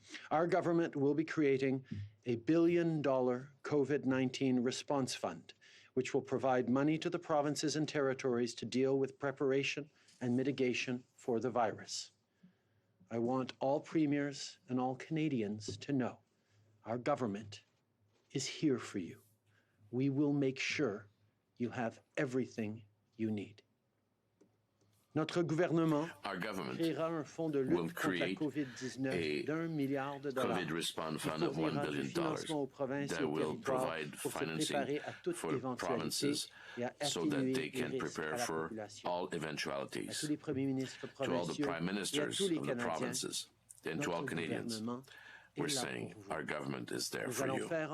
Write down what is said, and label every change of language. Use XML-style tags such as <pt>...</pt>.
<en>Our government will be creating a $1 billion COVID-19 response fund, which will provide money to the provinces and territories to deal with preparation and mitigation for the virus. I want all premiers and all Canadians to know our government is here for you. We will make sure you have everything you need.</en> <fr>Notre gouvernement créera un fonds de lutte contre la COVID-19 d'$1 milliard</fr> <en>COVID response fund of $1 billion that will provide financing for provinces so that they can prepare for all eventualities. To all the prime ministers of the provinces and to all Canadians, we're saying our government is there for you.</en>